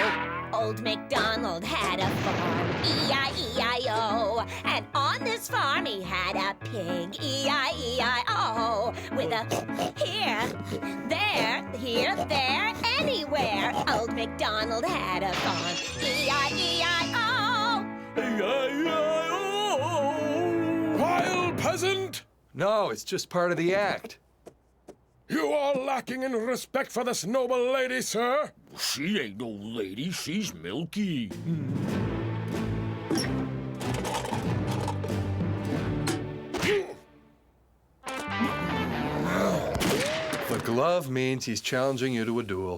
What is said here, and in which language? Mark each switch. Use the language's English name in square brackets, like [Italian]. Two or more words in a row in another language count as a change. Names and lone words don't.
[English] Old MacDonald had a farm, E-I-E-I-O. And on this farm he had a pig, E-I-E-I-O. With a here, there, anywhere. Old MacDonald had a farm, E-I-E-I-O. E-I-E-I-O! Vile peasant! No, it's just part of the act. You are lacking in respect for this noble lady, sir. She ain't no lady, she's Milky. The glove means he's challenging you to a duel.